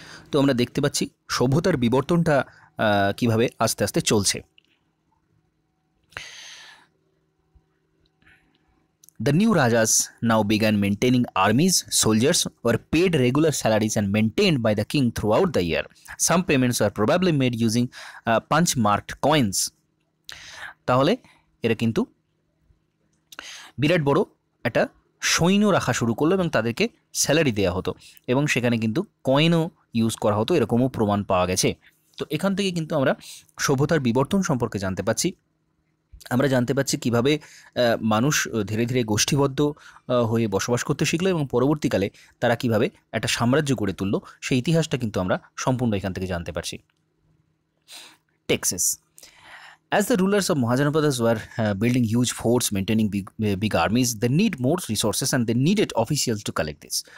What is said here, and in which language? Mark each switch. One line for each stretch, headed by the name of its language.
Bangla: তো আমরা দেখতে পাচ্ছি সভ্যতার বিবর্তনটা কিভাবে আস্তে আস্তে চলছে।
English: The new Rajas now began maintaining armies. Soldiers were paid regular salaries and maintained by the king throughout the year. Some payments were probably made using punch-marked coins.
Bangla: তাহলে এরা কিন্তু বিরাট বড় একটা সৈন্য রাখা শুরু করলো এবং তাদেরকে স্যালারি দেওয়া হতো এবং সেখানে কিন্তু কয়েনও ইউজ করা হতো, এরকমও প্রমাণ পাওয়া গেছে। তো এখান থেকে কিন্তু আমরা সভ্যতার বিবর্তন সম্পর্কে জানতে পাচ্ছি। আমরা জানতে পাচ্ছি কীভাবে মানুষ ধীরে ধীরে গোষ্ঠীবদ্ধ হয়ে বসবাস করতে শিখলো এবং পরবর্তীকালে তারা কীভাবে একটা সাম্রাজ্য গড়ে তুললো, সেই ইতিহাসটা কিন্তু আমরা সম্পূর্ণ এখান থেকে জানতে পারছি।
English: Taxes. As the rulers of Mahajanapadas were building huge forts, maintaining big armies, they need more resources and they needed officials to collect this.